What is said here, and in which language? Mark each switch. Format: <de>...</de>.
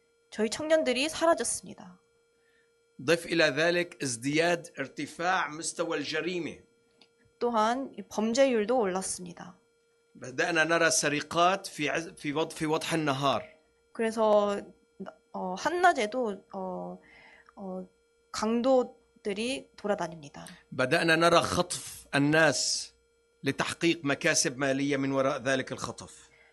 <ko>저희 청년들이 사라졌습니다.</ko> <ar>ضف إلى ذلك ازدياد ارتفاع مستوى الجريمة.</ar> <ko>또한 범죄율도 올랐습니다.</ko> <ar>بدأنا نرى سرقات في وضح النهار.</ar> <ko>그래서 한낮에도 강도들이 돌아다닙니다.</ko> <ar>بدأنا نرى خطف الناس لتحقيق مكاسب مالية من وراء ذلك الخطف.</ar>